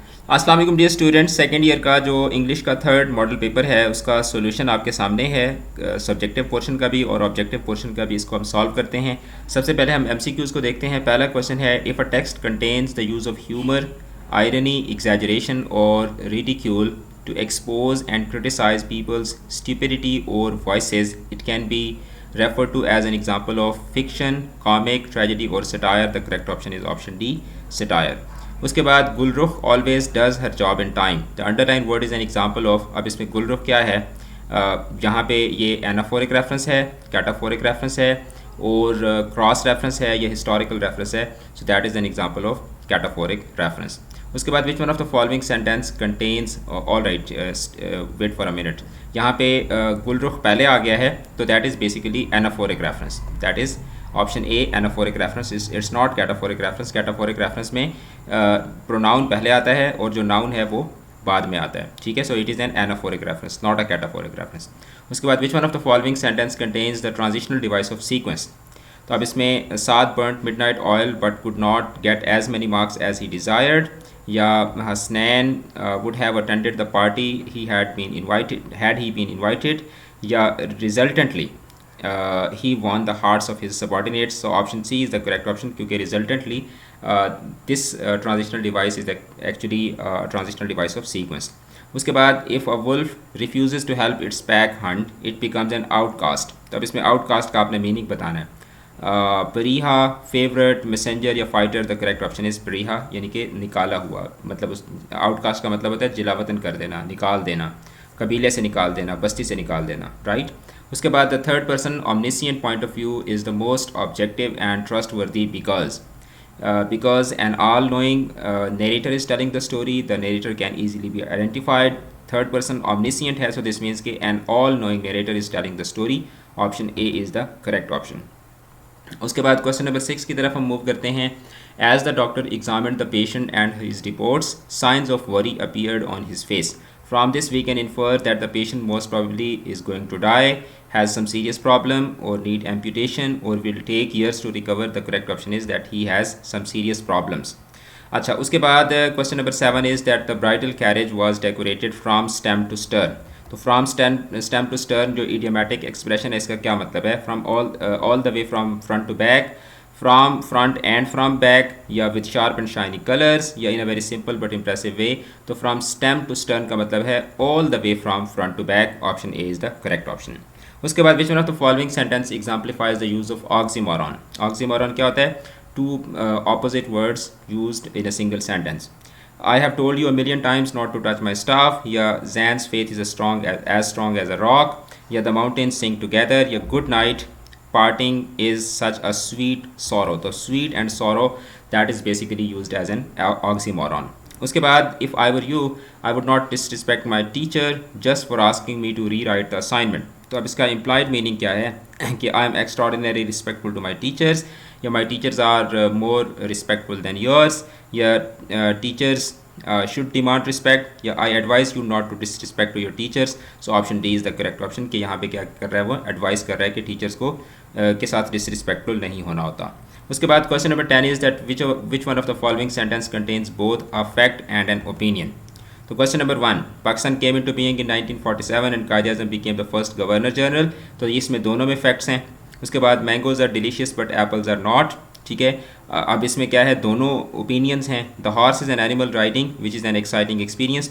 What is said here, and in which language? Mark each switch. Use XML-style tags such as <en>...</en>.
<hi>अस्सलाम वालेकुम dear students, second year का जो इंग्लिश का थर्ड मॉडल पेपर है उसका सॉल्यूशन आपके सामने है, सब्जेक्टिव पोर्शन का भी और ऑब्जेक्टिव पोर्शन का भी। इसको हम सॉल्व करते हैं। सबसे पहले हम एमसीक्यूज़ को देखते हैं।</hi> <en>पहला क्वेश्चन है, if a text contains the use of humour, irony, exaggeration और ridicule to expose and criticize people's stupidity or voices, it can be referred to as an example of fiction, comic, tragedy or satire. The correct option is option D, satire.</en> <hi>उसके बाद</hi> <en>Gulrukh always does her job in time. The underlined word is an example of,</en> <hi>अब इसमें गुलरुख क्या है, यहाँ पे ये anaphoric reference है, कैटाफोरिक रेफरेंस है और क्रॉस रेफरेंस है, ये हिस्टोरिकल रेफरेंस है.</hi> <en>So that is an example of cataphoric reference. उसके बाद which one of the following sentence contains, all right wait for a minute,</en> <hi>यहाँ पे गुलरुख पहले आ गया है तो</hi> <en>That is basically anaphoric reference. That is option A, anaphoric reference. It's not cataphoric reference.</en> <hi>Cataphoric reference में pronoun पहले आता है और जो नाउन है वो बाद में आता है. ठीक है,</hi> <en>So it is an anaphoric reference, not a cataphoric reference. उसके बाद which one of the following sentence contains the transitional device of sequence.</en> <hi>तो अब इसमें</hi> <en>Saad burnt midnight oil but could not get as many marks as he desired, या Hasnain would have attended the party he had been invited, या resultantly he won the hearts of his subordinates. So option C is the correct option,</en> <hi>क्योंकि</hi> <en>resultantly this transitional device is actually transitional device of sequence.</en> <hi>उसके बाद</hi> <en>if a wolf refuses to help its pack hunt, it becomes an outcast.</en> <hi>तो अब इसमें outcast का आपने meaning बताना है. परीहा, फेवरेट, मैसेंजर या fighter.</hi> <en>the correct option is pariah,</en> <hi>यानी कि निकाला हुआ. मतलब उस आउटकास्ट का मतलब होता है जिलावतन कर देना, निकाल देना, कबीले से निकाल देना, बस्ती से निकाल देना. राइट.</hi> <en>उसके बाद the third person omniscient point of view is the most objective and trustworthy because an all-knowing narrator is telling the story. The narrator can easily be identified. Third person omniscient है, so this means कि an all-knowing narrator is telling the story. Option A is the correct option.</en> <hi>उसके बाद question number 6 की तरफ हम move करते हैं.</hi> <en>As the doctor examined the patient and his reports, signs of worry appeared on his face. From this we can infer that the patient most probably is going to die, has some serious problem और need amputation और will take years to recover. The correct option is that he has some serious problems.</en> <hi>अच्छा, उसके बाद</hi> <en>Question number 7 is that the bridal carriage was decorated from stem to stern.</en> <hi>तो from stem to stern जो idiomatic expression है, इसका क्या मतलब है?</hi> <en>From all the way from front to back, from front end from back, या with sharp and shiny colours, या in a very simple but impressive way. तो from stem to stern</en> <hi>का मतलब है</hi> <en>All the way from front to back. Option A is the correct option.</en> <hi>उसके बाद</hi> <en>Which one of the following sentence exemplifies the use of oxymoron.</en> <hi>Oxymoron क्या होता है?</hi> <en>Two opposite words used in a single sentence. I have told you a million times not to touch my staff, या Zan's faith is as strong as a rock, या the mountains sing together, या good night, parting is such a sweet sorrow. तो sweet and sorrow that is basically used as an oxymoron. उसके बाद if I were you, I would not disrespect my teacher just for asking me to rewrite the assignment.</en> <hi>तो अब इसका</hi> <en>implied meaning क्या है कि I am extraordinarily respectful to my teachers, या my teachers are more respectful than yours, या teachers should demand respect, या I advise you not to disrespect to your teachers. So option D is the correct option,</en> <hi>कि यहाँ पे क्या कर रहा है, वो advise कर रहा है कि teachers को के साथ disrespectful नहीं होना होता. उसके बाद</hi> <en>Question number 10 is that which one of the following sentence contains both a fact and an opinion. तो question number 1, Pakistan came into being in 1947 and Quaid Azam became the first governor general.</en> <hi>तो इसमें दोनों में facts हैं. उसके बाद</hi> <en>Mangoes are delicious but apples are not.</en> <hi>ठीक है, अब इसमें क्या है, दोनों ओपिनियंस हैं.</hi> <en>The horse is an animal riding which is an exciting experience.</en>